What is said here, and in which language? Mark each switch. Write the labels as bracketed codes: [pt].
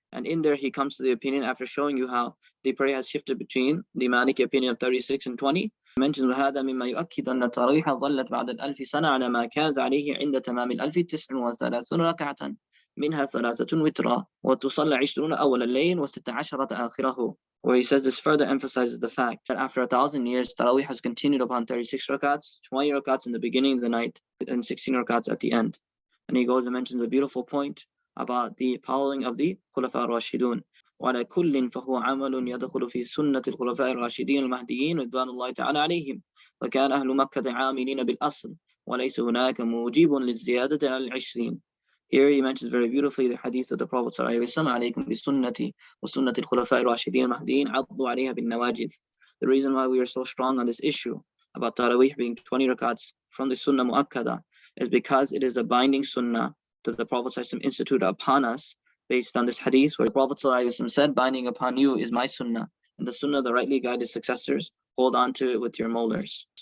[en] And in there he comes to the opinion, after showing you how the prayer has shifted between the Maliki opinion of 36 and 20, he mentions [ar] وَهَذَا مِمَّا يُؤَكِّدُ أَنَّ التَّرَوِيحَ ظَلَّتْ بَعْدَ الْأَلْفِ سَنَةٍ عَلَى مَا كَانَ عَلَيْهِ عِنْدَ تَمَامِ الْأَلْفِ 39 رَكَعَةً منها 3 وترا وتصلى 20 أول الليل و16 آخره. [en] Where he says this further emphasizes the fact that after 1,000 years, Tarawih has continued upon 36 rakats, 20 rakats in the beginning of the night, and 16 rakats at the end. And he goes and mentions a beautiful point about the following of the Khulafa Rashidun. [ar] وعلى كل فهو عمل يدخل في سنة الخلفاء الراشدين المهديين رضوان الله تعالى عليهم وكان أهل مكة عاملين بالأصل وليس هناك موجب للزيادة على 20. [en] Here he mentions very beautifully the hadith of the Prophet ﷺ, [ar] عليكم بسنتي وسنة الخلفاء الراشدين المهديين عضوا عليها بالنواجذ. [en] The reason why we are so strong on this issue about Tarawih being 20 rakats from the Sunnah Mu'akkada is because it is a binding Sunnah that the Prophet ﷺ instituted upon us based on this hadith where the Prophet ﷺ said, binding upon you is my Sunnah, and the Sunnah the rightly guided successors, hold on to it with your molars.